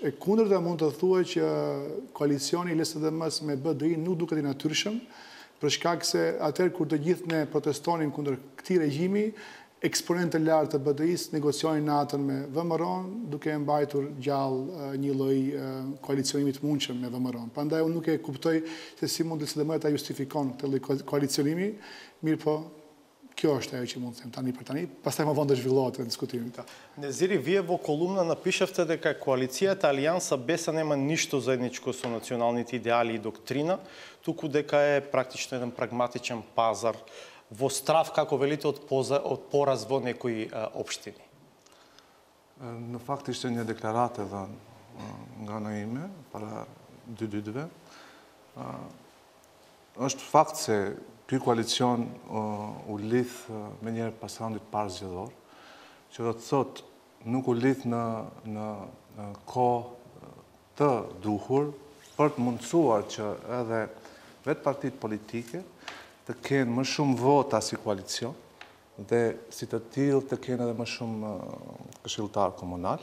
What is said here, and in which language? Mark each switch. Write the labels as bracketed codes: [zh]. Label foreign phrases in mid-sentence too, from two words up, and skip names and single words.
[sq] E kundërta mund të thuhet që koalicioni LSDM-s me BDI nuk duket i natyrshëm, për shkak se atëherë kur të gjithë ne protestonin kundër këtij regjimi, eksponentë të lartë të BDI-s negocionin natën me VMRO-n, duke mbajtur gjallë një lloj koalicionimit të mundshëm me VMRO-n. Prandaj unë nuk e kuptoj se si mund LSDM ta justifikon këtë lloj koalicionimi, mirë po kjo është ajo që mund të them tani për tani, pastaj më vonë do zhvillohet diskutimi. [mk] Незири, вие во колумна напишавте дека коалицијата Алијанса БЕСА нема ништо заедничко со националните идеали и доктрина, туку дека е практично еден прагматичен пазар во страв, како велите, од пораз во некои општини. [sq] Në fakt ishte një deklaratë edhe nga ana ime para dy ditëve. Është fakt se ky koalicion u lidh me njëherë pas raundit parë zgjedhor, që do të thotë nuk u lidh në kohë të duhur për të mundësuar që edhe vetë partitë politike të kenë më shumë vota si koalicion dhe si të tillë të kenë edhe më shumë këshilltar komunal.